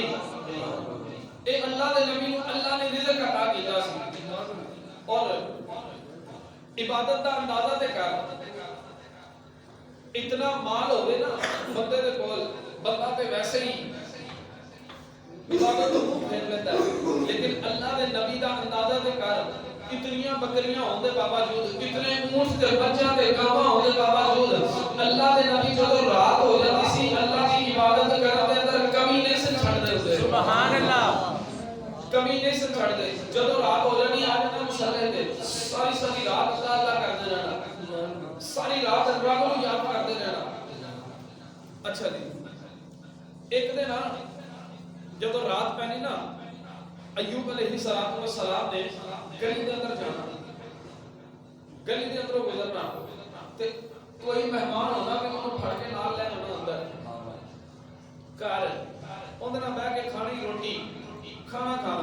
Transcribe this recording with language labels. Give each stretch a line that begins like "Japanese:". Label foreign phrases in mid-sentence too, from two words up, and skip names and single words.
Punjabi: اے اللہ دے نبی نو اللہ نے رزق عطا کیتا سی. اور عبادت دا اندازہ تے کر. اتنا مال ہوے نا بندے دے کول، بندہ تے ویسے ہی عبادت تو پھیر لیتا ہے، لیکن اللہ دے نبی دا اندازہ تے کر. اتنیاں بکریاں ہون دے باوجود، اتنے اونٹ تے بچیاں تے گاواں ہون دے باوجود اللہ دے نبی جدوں رات ہو جاتی سی اللہ دی عبادت کرن دے اندر کمی نہیں سن چھڑ دے. سبحان اللہ. کمی نہیں سن چھڑ دے. جدوں رات ہو جانی آ جانا مصلی تے ساری رات اللہ کردے رہنا، ساری رات اللہ کو یاد کردے رہنا. اچھا جی. ایک دن جدوں رات پینی نا ایوب علیہ السلام نے گلی دے اندر جانا، گلی دے اندروں گزرنا تے کوئی مہمان ہونا کہ انہوں پھڑ کے نال لے آنا اندر گھر اندر نہ بیٹھ کے کھانی روٹی کھانا کھانا.